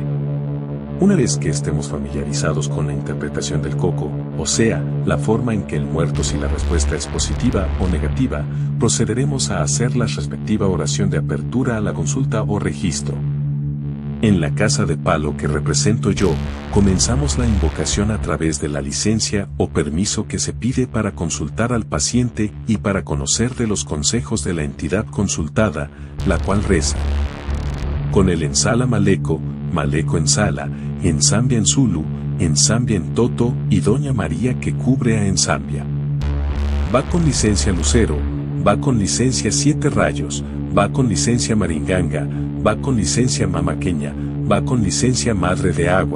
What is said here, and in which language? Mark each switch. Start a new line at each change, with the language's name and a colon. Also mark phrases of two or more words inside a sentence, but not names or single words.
Spanish: Una vez que estemos familiarizados con la interpretación del coco, o sea, la forma en que el muerto, si la respuesta es positiva o negativa, procederemos a hacer la respectiva oración de apertura a la consulta o registro. En la casa de palo que represento yo, comenzamos la invocación a través de la licencia o permiso que se pide para consultar al paciente y para conocer de los consejos de la entidad consultada, la cual reza. Con el
Kongo: ensala maleco, maleco ensala, ensambia
Spanish: en Zulu, ensambia en Toto y Doña María que cubre a ensambia. Va con licencia Lucero, va con licencia Siete Rayos, va con licencia Maringanga, va con licencia Mamaqueña, va con licencia Madre de Agua,